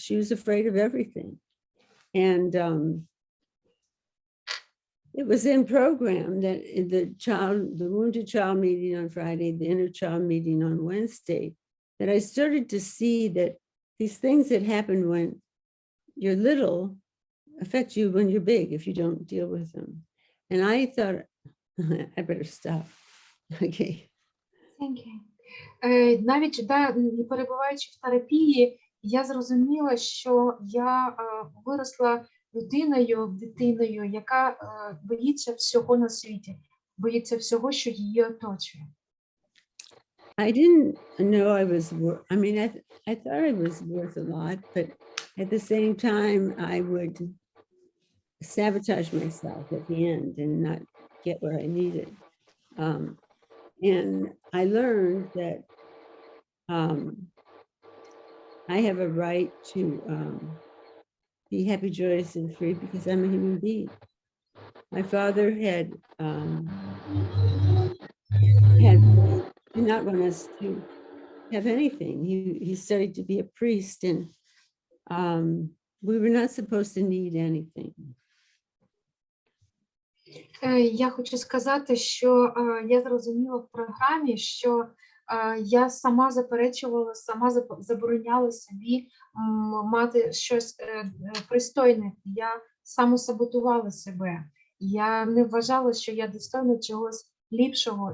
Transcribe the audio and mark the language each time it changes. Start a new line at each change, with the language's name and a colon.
English: She was afraid of everything. And it was in program that the wounded child meeting on Friday, the inner child meeting on Wednesday, that I started to see that these things that happen when you're little affect you when you're big if you don't deal with them. And I thought, I better stop. Okay. Thank you.
Ukrainian: Навіть перебуваючи в терапії, я зрозуміла, що я виросла дитиною, яка боїться всього на світі, боїться всього, що її оточує.
English: I didn't know I was, I thought I was worth a lot, but at the same time, I would sabotage myself at the end and not get where I needed. And I learned that I have a right to be happy, joyous, and free because I'm a human being. My father did not want us to have anything. He studied to be a priest, and we were not supposed to need anything.
Ukrainian: Я хочу сказати, що я зрозуміла в програмі, що я сама заперечувала, сама забороняла собі мати щось пристойне. Я самосаботувала себе. Я не вважала, що я достойна чогось ліпшого.